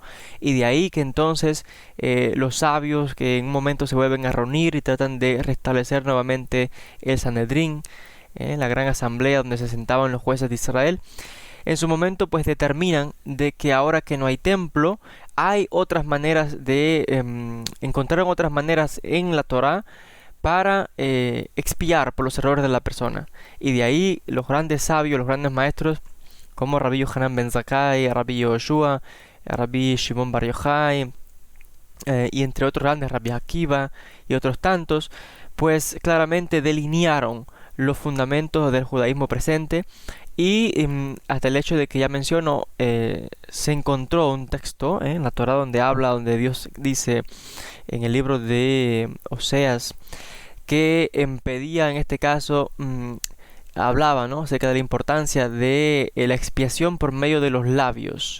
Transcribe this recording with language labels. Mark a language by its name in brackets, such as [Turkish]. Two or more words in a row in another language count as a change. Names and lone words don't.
[Spanish] Y de ahí que entonces los sabios que en un momento se vuelven a reunir y tratan de restablecer nuevamente el Sanedrín, la gran asamblea donde se sentaban los jueces de Israel, en su momento pues determinan de que ahora que no hay templo, hay otras maneras encontraron otras maneras en la Torá para expiar por los errores de la persona. Y de ahí los grandes sabios, los grandes maestros, como Rabbi Yohanan ben Zakkai, Rabbi Yoshua, Rabbi Shimon Bar Yochai, y entre otros grandes, Rabbi Akiva y otros tantos, pues claramente delinearon los fundamentos del judaísmo presente. Y hasta el hecho de que ya menciono, se encontró un texto en la Torá donde Dios dice en el libro de Oseas que pedía en este caso, hablaba acerca de la importancia de la expiación por medio de los labios.